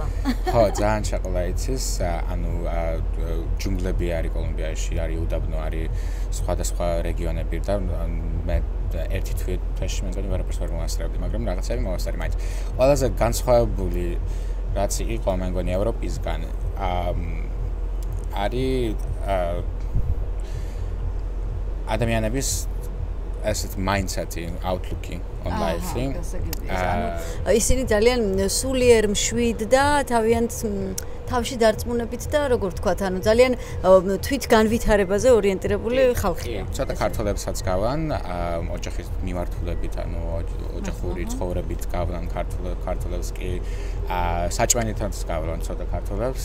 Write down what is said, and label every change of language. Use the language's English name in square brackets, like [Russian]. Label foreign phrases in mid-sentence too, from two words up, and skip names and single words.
[Georgian] ხო, ძალიან შეყოლა იცის, ანუ ჯუნგლები არის კოლუმბიაში, არის უდაბნო, არის სხვადასხვა რეგიონები და მე ერთი თვეში მე მგონი ვერაფერს ვერ მოვასწრებდი, მაგრამ რაღაცები მოვასწრე მაინც. ყველაზე განსხვავებული რაც იყო მე მგონი ევროპისგან არის ადამიანების ასეთ mindset-ი, [English] outlook-ი on life-ი. [Georgian] ისინი ძალიან სულიერ მშვიდ და თავში დარწმუნებით და როგორ ვთქვათ, ანუ ძალიან თვით განვითარებაზე ორიენტირებული ხალხია. ცოტა ქართველებსაც გავან, ოჯახის მიმართულებით, ანუ ოჯახური ცხოვრებით გავან ქართველებს კი საჭმელითაც გავან ცოტა ქართველებს.